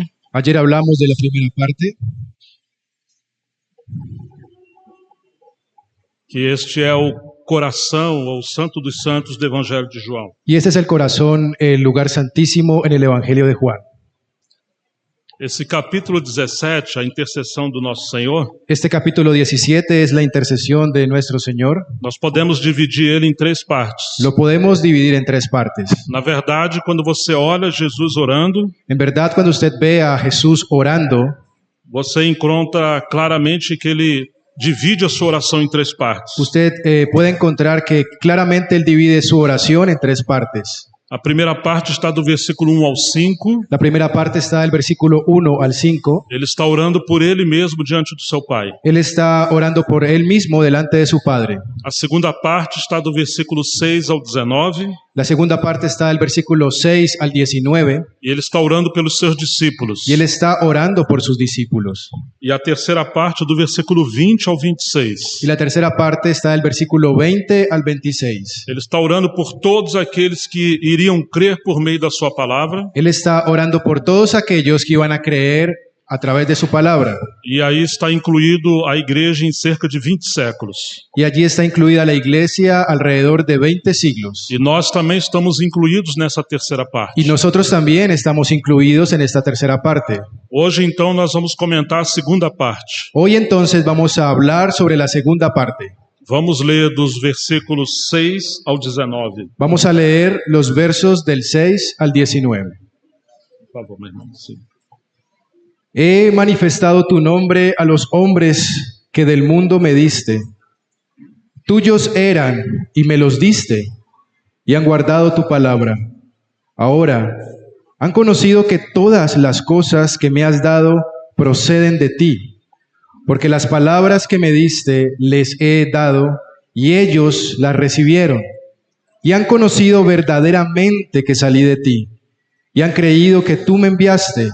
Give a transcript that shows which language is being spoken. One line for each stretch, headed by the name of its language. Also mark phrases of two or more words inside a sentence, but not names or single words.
Spanish: Ayer hablamos de la primera parte,
Portuguese: que este é o coração ou o santo dos santos do Evangelho de João.
Spanish: y este es el corazón, el lugar santísimo en el Evangelio de Juan.
Portuguese: Esse capítulo 17, a intercessão do nosso Senhor,
Spanish: Este capítulo 17 es la intercesión de nuestro Señor.
Portuguese: nós podemos dividir ele em três partes.
Spanish: Lo podemos dividir en tres partes.
Portuguese: Na verdade, quando você olha Jesus orando,
Spanish: En verdad, cuando usted ve a Jesús orando,
Portuguese: você encontra claramente que ele divide a sua oração em três partes.
Spanish: usted puede encontrar que claramente Él divide su oración en tres partes.
Portuguese: A primeira parte está do versículo 1 ao 5.
Spanish: La primera parte está del versículo 1 al 5.
Portuguese: Ele está orando por ele mesmo diante do seu Pai.
Spanish: Él está orando por Él mismo delante de su Padre.
Portuguese: A segunda parte está do versículo 6 ao 19.
Spanish: La segunda parte está del versículo 6 al 19.
Portuguese: E ele está orando pelos seus discípulos.
Spanish: Y Él está orando por sus discípulos.
Portuguese: E a terceira parte do versículo 20 ao 26.
Spanish: Y la tercera parte está del versículo 20 al 26.
Portuguese: Ele está orando por todos aqueles que iriam crer por meio da sua palavra.
Spanish: Él está orando por todos aquellos que iban a creer a través de su palabra.
Portuguese: E aí está incluído a igreja em cerca de 20 séculos.
Spanish: Y allí está incluida la iglesia alrededor de 20 siglos.
Portuguese: E nós também estamos incluídos nessa terceira parte.
Spanish: Y nosotros también estamos incluidos en esta tercera parte.
Portuguese: Hoje, então, nós vamos comentar a segunda parte.
Spanish: Hoy entonces vamos a hablar sobre la segunda parte.
Portuguese: Vamos ler dos versículos 6 ao 19.
Spanish: Vamos a leer los versos del 6 al 19.
Portuguese: Por favor, meu irmão. Sim.
Spanish: He manifestado tu nombre a los hombres que del mundo me diste. Tuyos eran y me los diste, y han guardado tu palabra. Ahora han conocido que todas las cosas que me has dado proceden de ti, porque las palabras que me diste les he dado, y ellos las recibieron, y han conocido verdaderamente que salí de ti, y han creído que tú me enviaste.